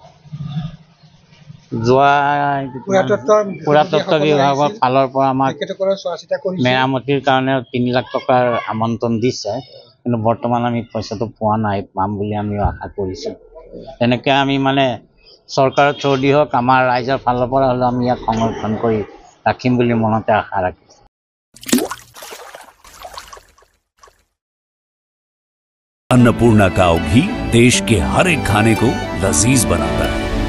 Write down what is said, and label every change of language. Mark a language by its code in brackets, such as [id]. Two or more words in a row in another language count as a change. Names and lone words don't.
[as] যোৱা পুৰাতত্ব বিভাগৰ ফালৰ পৰা আমাক মেৰামতিৰ কাৰণে 3 লাখ টকাৰ আমন্ত্ৰণ দিছে, কিন্তু বৰ্তমান আমি পইচাটো পোৱা নাই। পাম বুলি আমি আশা কৰিছোঁ। তেনেকৈ আমি চৰকাৰৰ থ্ৰুদি হওক, আমাৰ ৰাইজৰ ফালৰ পৰা হ'লেও আমি ইয়াক সংৰক্ষণ কৰি ৰাখিম বুলি মনতে আশা ৰাখিছোঁ। [hi] अन्नपूर्णा काव घी देश के हर एक खाने को लजीज बनाता है।